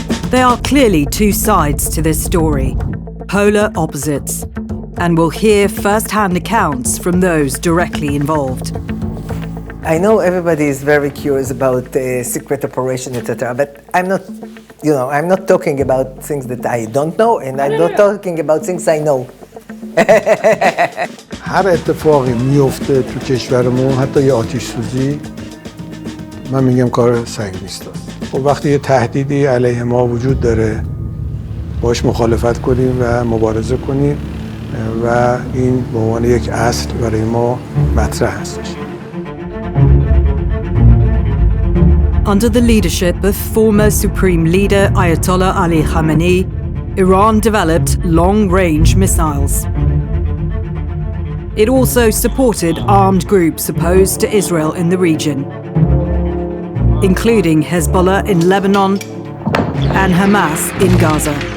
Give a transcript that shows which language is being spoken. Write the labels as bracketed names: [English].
[English] There are clearly two sides to this story, polar opposites, and we'll hear first-hand accounts from those directly involved. I know everybody is very curious about secret operation, etc., but I'm not talking about things that I don't know, and I'm not talking about things I know. [Persian] هر اتفاقی میفته تو کشورمون، حتی یه آتش سوزی، من میگم کار سنگ نیست. خب وقتی یه تهدیدی علیه ما وجود داره، باش مخالفت کنیم و مبارزه کنیم و این به عنوان یک اصل برای ما مطرح هستش. [English] Under the leadership of former Supreme Leader Ayatollah Ali Khamenei, Iran developed long-range missiles. It also supported armed groups opposed to Israel in the region, including Hezbollah in Lebanon and Hamas in Gaza.